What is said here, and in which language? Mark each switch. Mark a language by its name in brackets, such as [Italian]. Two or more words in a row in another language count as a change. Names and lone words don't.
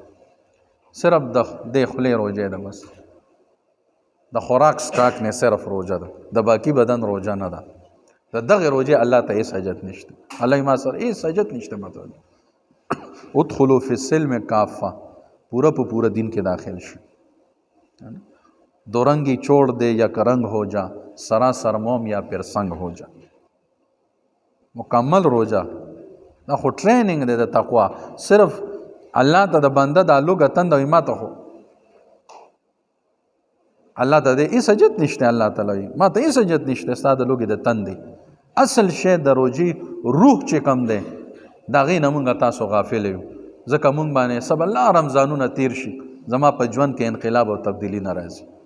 [Pashto] صرف د خولې روژه ده، بس د خوراک سټاک نه صرف روژه ده، د باقي بدن روژه نه ده. د دغې روژې الله ته هېڅ حاجت نشته، الله ما سره هېڅ حاجت نشته. مطلب [Arabic] ادخلوا فی السلم کافه، [Pashto] پورا په پورا دین کې داخل شي. [Urdu] دو رنگی چھوڑ دے یک رنگ ہو جا، سراسر موم یا پھر سنگ ہو جا. [Pashto] مکمل روجا دا خو ټریننګ دی د تقوا. صرف الله ته د بنده د لوږه تنده وي، ما ته خو الله ته د هېڅ حاجت نشته، الله تعالی وایي ما ته هېڅ حاجت نشته ستا د لوږې د تندې. اصل شی د روژې روح چې کم دی د هغې نه مونږ تاسو غافله یو، ځکه مونږ باندې سب الله رمضانونه تیر شي زما په ژوند کې انقلاب او تبدیلی نه راځي.